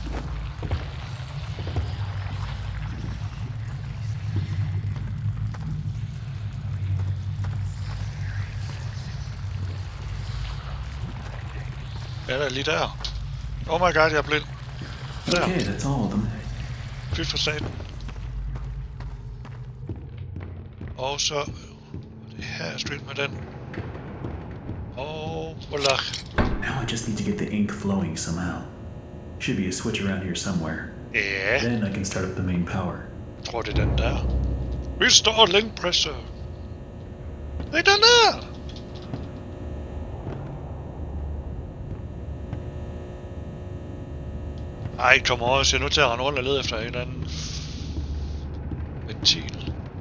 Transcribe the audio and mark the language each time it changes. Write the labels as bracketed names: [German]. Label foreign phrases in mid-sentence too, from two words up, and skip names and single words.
[Danish] Ja, der er lige der. [English] Oh my god, [Danish] jeg er blind. Der. [English] Okay, that's all of them. [Danish] Fy for satan. Og så... Det her er street med den. Og... Volach. [English] Now I just need to get the ink flowing somehow. Should be a switch around here somewhere. [Danish] Ja. [English] Then I can start up the main power. [Danish] Jeg tror, det er den der. [English] Restore link [Danish] presser. Det er den der! Ej, kom over, jeg er nødt til at rende rundt og lede efter en eller anden ventil.